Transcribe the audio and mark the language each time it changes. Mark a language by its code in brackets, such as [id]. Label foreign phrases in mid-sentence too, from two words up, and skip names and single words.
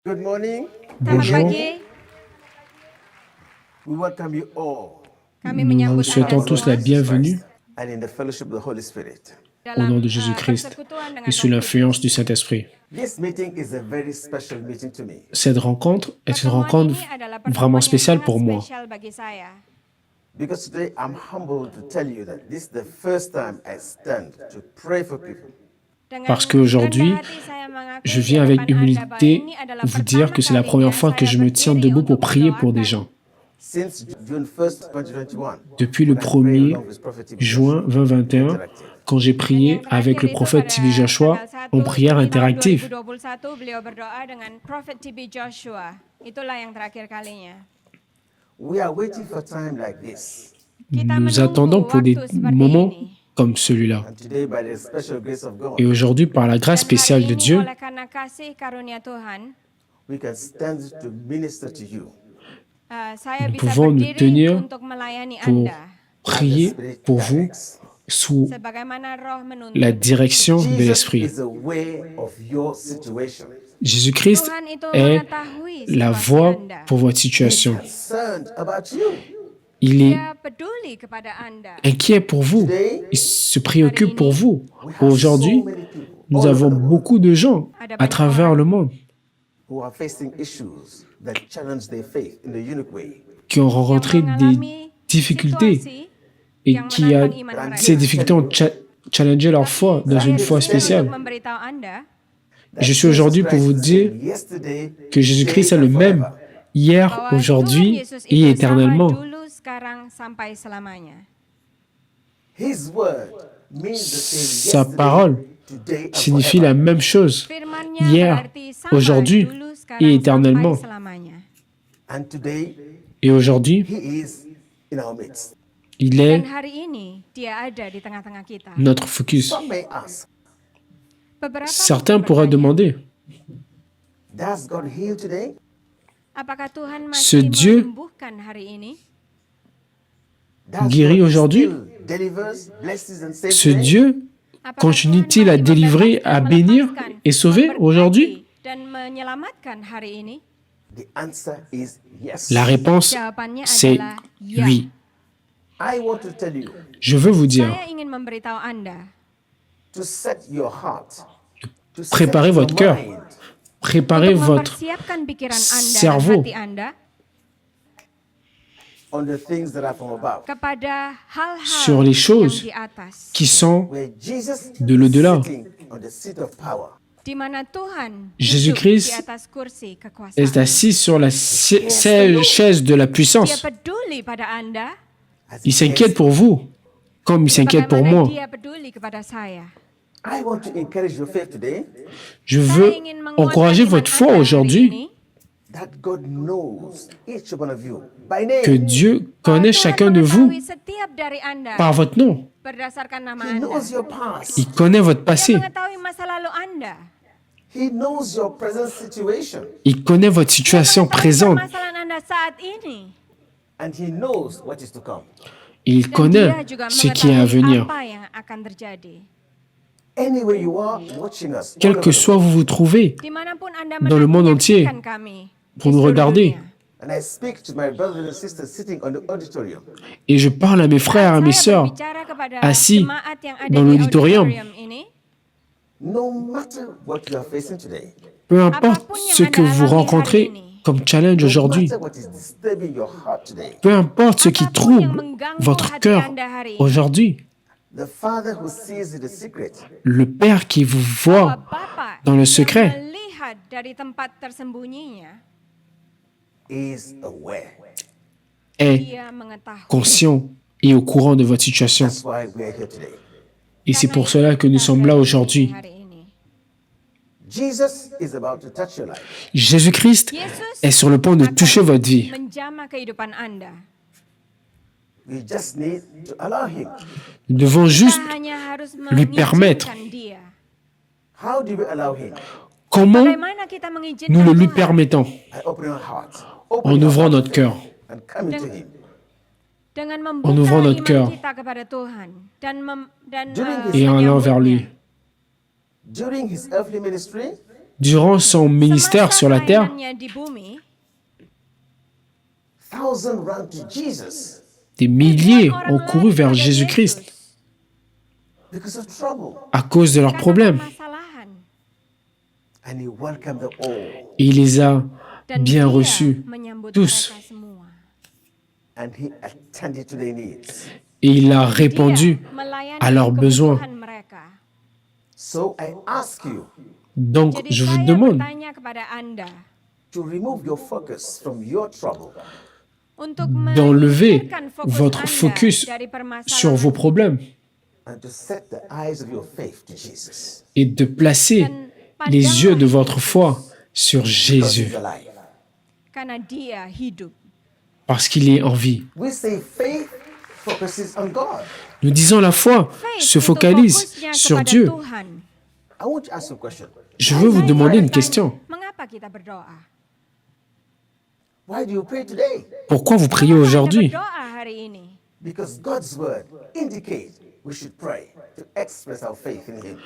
[en] Good morning. [id] Selamat [fr] Bonjour, [id] pagi, [en] We welcome you all [id] kami [fr] nous vous [id] menyambut Anda [fr] souhaitons tous la [id] semua [fr] bienvenue [en] Christ and in the fellowship of the Holy Spirit. [fr] au nom [id] dalam [fr] de Jésus-Christ [id] persekutuan [fr] et [id] dengan [fr] sous [id] Roh [fr] l'influence du [id] Kudus. [fr] Saint-Esprit. [en] This meeting is a very special meeting to me [fr] Cette rencontre est une [id] Pertemuan [fr] rencontre [id] ini adalah [fr] vraiment [id] pertemuan yang [fr] spéciale [id] sangat [fr] pour moi [id] spesial bagi saya. [en] because today I'm humbled to tell you that this is the first time I stand to pray for people. [id] Dengan [fr] parce qu'aujourd'hui, [id] rendah hati saya mengakui [fr] je [id] di [fr] viens avec [id] depan Anda bahwa [fr] humilité [id] ini adalah [fr] vous dire [id] pertama [fr] que c'est la [id] kalinya [fr] première fois que [id] saya [fr] je me tiens [id] berdiri [fr] debout pour [id] untuk [fr] prier pour des [id] mendoakan. [fr] gens. [en] Since June 1st, 2021, [fr] Depuis le [en] when I prayed [fr] 1er [en] along with Prophet TB [fr] juin [en] Joshua, [fr] 2021, [en] interactive. [fr] quand j'ai [id] Dan [fr] prié [id] yang terakhir [fr] avec le [id] itu [fr] prophète [id] pada [fr] Tibi Joshua [id] tanggal 1 [fr] en prière [id] Juni tahun [fr] interactive. [id] 2021 beliau berdoa dengan Prophet TB Joshua. Itulah yang terakhir kalinya. [en] We are waiting for time like this. [id] Kita [fr] Nous attendons [id] menunggu [fr] pour des [id] waktu seperti [fr] moments [id] ini. [fr] comme celui-là. [en] And today, by the special grace of [fr] Et [en] God, [fr] aujourd'hui, par la grâce [id] Dan [fr] spéciale [id] hari [fr] de [id] ini [fr] Dieu, [id] oleh karena kasih karunia Tuhan, [en] we can stand to minister to you [id] saya [fr] nous [id] bisa [fr] pouvons nous [id] berdiri [fr] tenir [id] untuk melayani [fr] pour [id] Anda. [en] as the [fr] prier [en] Spirit [fr] pour vous [en] directs. [fr] sous [id] Sebagaimana roh menuntun. [fr] la direction de [en] Jesus [fr] l'Esprit. [en] is aware of your situation. [fr] Jésus-Christ [id] Tuhan itu [fr] est [id] mengetahui [fr] la [id] situasi [fr] voie [id] Anda. [fr] pour votre [en] He's [fr] situation. [en] concerned about you. [fr] Il est [id] Dia peduli kepada Anda. [fr] inquiet pour vous. [en] Today, [fr] Il se préoccupe pour vous. [en] we have so [fr] Aujourd'hui, [en] many people [fr] nous [en] all [fr] avons [en] over the world [fr] beaucoup de gens à travers le monde [en] who are facing issues that challenge their faith in a unique way. [fr] qui ont [id] Yang [fr] rencontré des [id] mengalami [fr] difficultés [id] situasi [fr] et [id] yang [fr] qui a [id] menantang iman mereka. [fr] ces difficultés ont challengé leur foi dans [id] Saya [fr] une [id] di [fr] foi [id] sini untuk [fr] spéciale. [id] memberitahu Anda [en] That [fr] Je suis aujourd'hui pour vous [en] Jesus Christ is [fr] dire [en] the same yesterday, [fr] que Jésus-Christ [en] today, [fr] est le [en] and [fr] même [en] forever. [fr] hier, [id] bahwa Tuhan [fr] aujourd'hui [id] Yesus [fr] et [id] itu sama [fr] éternellement. [id] dulu, sekarang, sampai selamanya. [en] His word means the same [fr] Sa [en] yesterday, [fr] parole [en] today, and [fr] signifie [en] forever. [fr] la même chose [id] Firman-Nya [fr] hier, [id] berarti sama [fr] aujourd'hui [id] dulu, sekarang, [fr] et éternellement. [id] sampai selamanya. [en] And today, [fr] Et aujourd'hui, [en] He is in our midst. [fr] il [id] Dan [fr] est [id] hari ini dia ada di tengah-tengah kita. [fr] notre focus. [en] Some may ask, [id] Beberapa [fr] Certains [id] mungkin [fr] pourraient [id] bertanya, [fr] demander, [en] does God heal today? [id] apakah Tuhan [fr] Ce [id] masih [fr] Dieu [id] menyembuhkan hari ini? [en] Does [fr] guérit [en] God [fr] aujourd'hui? [en] still delivers, blesses, and saves [fr] ce [en] today? [fr] Dieu [id] Apakah [fr] continue-t-il [id] Tuhan [fr] à [id] masih [fr] délivrer, [id] membebaskan, [fr] à bénir [id] melepaskan, [fr] et sauver [id] memberkati, [fr] aujourd'hui? [id] dan menyelamatkan hari ini? [en] The answer is yes. [fr] La réponse, [id] Jawabannya [fr] c'est [id] adalah ya. [fr] oui. [en] I want to tell you [fr] Je veux vous dire, [id] Saya ingin memberitahu Anda, [en] to set your heart, to set [fr] préparez [en] your [fr] votre cœur, [en] mind [fr] préparez [id] untuk [fr] votre [id] mempersiapkan pikiran Anda [fr] cerveau [id] dan hati Anda [en] on the things that are from above, [id] kepada hal-hal [fr] sur les [id] yang [fr] choses [id] di atas, [fr] qui sont [en] where Jesus [fr] de l'au-delà. [en] is sitting on the seat of power. [id] di mana Tuhan [fr] Jésus-Christ [id] duduk di atas kursi [fr] est [id] kekuasaan. [fr] assis sur la chaise de la [id] Dia [fr] puissance. [id] peduli pada Anda, [en] As [fr] Il [en] he [fr] s'inquiète [en] cares. [fr] pour vous, comme il s'inquiète pour [id] bagaimana [fr] moi. [id] Dia peduli kepada saya. [en] I want to encourage your faith today [fr] Je [id] Saya [fr] veux [id] ingin menguatkan [fr] encourager [id] iman [fr] votre foi [id] Anda hari [fr] aujourd'hui [id] ini, [en] that God knows each one of you by [fr] que [en] name. [fr] Dieu [id] bahwa [fr] connaît [id] Tuhan [fr] chacun de vous [id] mengetahui setiap dari Anda [fr] par votre nom. [id] berdasarkan nama [en] He [id] Anda. [en] knows your past. [fr] Il connaît votre [id] Dia [fr] passé. [id] mengetahui masa lalu Anda. [en] He knows your present situation. [fr] Il connaît votre [id] Dia [fr] situation [id] mengetahui [fr] présente. [id] permasalahan Anda saat ini. [en] And he knows what is to come. [fr] Il [id] Dan [fr] connaît [id] dia juga [fr] ce qui est à [id] mengetahui [fr] venir. [id] apa yang akan terjadi. [en] Anywhere you are watching us, [fr] Quel [en] all [fr] que [en] over the [fr] soit [en] world. [fr] vous vous trouvez, [id] Dimanapun Anda [fr] Dans le monde entier, [id] menyaksikan kami [fr] pour [id] di [fr] nous [id] seluruh [fr] regarder. [id] dunia. [en] And I speak to my brothers and sisters sitting on the auditorium. [fr] et je parle à mes frères et à mes [id] Saya [fr] sœurs, [id] berbicara kepada [fr] assis [id] jemaat yang ada [fr] dans [id] di [fr] l'auditorium. [id] auditorium ini. [en] No matter what you are facing today, [fr] peu importe ce que vous rencontrez comme challenge [en] no [fr] aujourd'hui, [en] matter what is disturbing your heart today, [fr] peu importe ce qui [id] Apapun yang [fr] trouble [id] mengganggu [fr] votre [id] hati [fr] cœur [id] Anda hari ini, [fr] aujourd'hui, [en] the Father who sees in the secret [fr] le Père qui vous [id] bahwa [fr] voit [id] Bapa [fr] dans le [id] yang [fr] secret [id] melihat dari tempat tersembunyinya, [en] is aware. [fr] est [id] Dia mengetahui. [fr] conscient et au courant de votre situation. [en] That's why we are here today. [fr] Et c'est [id] Karena [fr] pour [id] itu [fr] cela que nous [id] kita [fr] sommes là [id] ada di [fr] aujourd'hui. [id] sini hari ini. [en] Jesus is about to touch your life. [fr] Jésus-Christ [id] Yesus [fr] est sur le point de [id] akan [fr] toucher votre vie. [id] menjamah kehidupan Anda. [en] We just need to allow Him. [fr] Nous devons juste [id] Kita hanya harus [fr] lui permettre. [id] mengizinkan Dia. [en] How do we allow Him? [fr] Comment [id] Bagaimana kita mengizinkan [fr] nous le lui [id] Tuhan [fr] permettons? [en] By opening our hearts, [fr] En [en] opening our [fr] ouvrant [en] heart [fr] notre [en] to [fr] cœur. [en] faith and coming to Him. [id] dengan [fr] En [id] membuka [fr] ouvrant notre [id] iman [fr] cœur. [id] kita kepada Tuhan dan [en] During [fr] Et en allant vers lui. [id] menyambutnya. [en] During His earthly ministry, [fr] Durant son ministère sur la [id] semasa [fr] terre, [id] pelayanannya di bumi, [en] thousands ran to Jesus [fr] des milliers [id] ribuan [fr] ont [id] orang [fr] couru [id] lari [fr] vers [id] kepada [fr] Jésus-Christ [id] Yesus [en] because of trouble, [fr] à cause de leurs [id] karena [fr] problèmes. [id] permasalahan. [en] and he welcomed them all, [fr] Et il les a [id] Dan [fr] bien [id] dia [fr] reçus, [id] menyambut [fr] tous. [id] mereka semua. [en] and he attended to their needs. [fr] Et il a [id] Dia [fr] répondu [id] melayani [fr] à leurs besoins. [id] kebutuhan mereka. [en] So I ask you [fr] Donc, [id] Jadi [fr] je vous [id] saya [fr] demande [id] bertanya kepada Anda [en] to remove your focus from your trouble [id] untuk [fr] d'enlever [id] menyingkirkan fokus [fr] votre [id] Anda [fr] focus [id] dari [fr] sur vos [id] permasalahan [fr] problèmes [en] and to set the eyes of your faith to Jesus, [fr] et de placer [id] dan [fr] les yeux de [id] pandanglah [fr] votre foi sur [en] because [fr] Jésus, [en] he's alive. [id] karena Dia hidup. [fr] parce qu'il est en vie. [en] We say faith focuses on God. [fr] Nous disons la foi [id] Faith [fr] se [id] itu [fr] focalise [id] fokusnya [fr] sur [id] kepada [fr] Dieu. [id] Tuhan. [en] I want to ask you a question. [fr] Je veux vous [id] Saya [fr] demander une [id] bertanya, [fr] question. [id] Mengapa kita berdoa? [en] Why do you pray today? [fr] Pourquoi vous priez [id] Mengapa Anda [fr] aujourd'hui? [id] berdoa hari ini? [en] Because God's word indicates we should pray to express our faith in Him.